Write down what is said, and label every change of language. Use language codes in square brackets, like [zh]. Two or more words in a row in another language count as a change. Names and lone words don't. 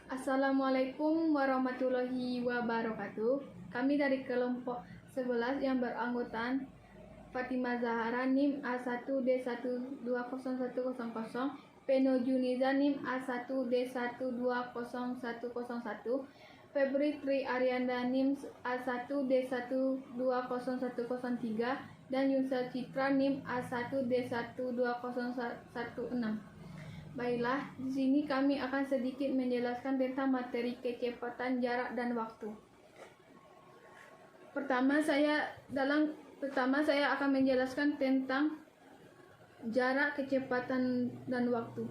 [ar] السلام عليكم ورحمة الله وبركاته. [id] Kami dari kelompok 11 yang beranggotaan Fatimah Zahara NIM A1D120100, Peno Juniza NIM A1D120101, Febri Tri Arianda NIM A1D120103, dan Yusra Citra NIM A1D12016. Baiklah, di sini kami akan sedikit menjelaskan tentang materi kecepatan, jarak, dan waktu. Pertama saya akan menjelaskan tentang jarak, kecepatan, dan waktu.